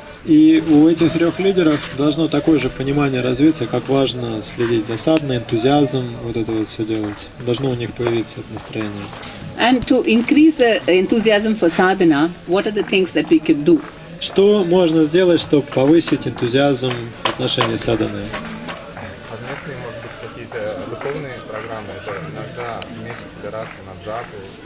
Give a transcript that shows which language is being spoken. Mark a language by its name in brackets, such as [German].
[Russian] И у этих 3 лидеров должно такое же понимание развиться, как важно следить за садной, энтузиазм, вот это вот все делать. Должно у них появиться это настроение. [English] And to increase the enthusiasm for sadhana, what are the things that we could do? [Russian] Что можно сделать, чтобы повысить энтузиазм в отношении садханы? Совместные, может быть, какие-то духовные программы, это иногда вместе собираться на джапу.